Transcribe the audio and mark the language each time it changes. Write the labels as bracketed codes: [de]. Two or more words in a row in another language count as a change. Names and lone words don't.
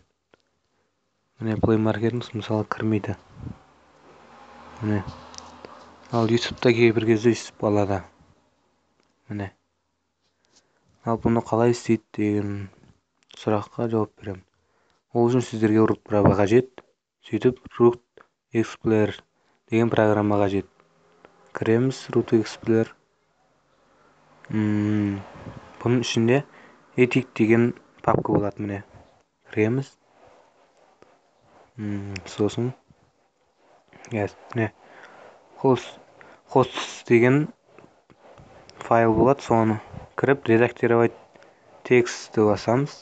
[kk] Міне Play Market'imiz мысалы кірмейді. Міне. Ал YouTube'да кейбір кезде өйстіп қалады. Міне. Ал бұны қалай істейді деген сұраққа жауап беремін. Ол үшін сіздерге root правы қажет. Сөйтіп root explorer деген программа қажет. Кіреміз root explorer. Бұның ішінде ethic деген папка болады, міне. Кіреміз. Сосын міне hosts деген файл болады, соны кіріп редактировать текстті басамыз.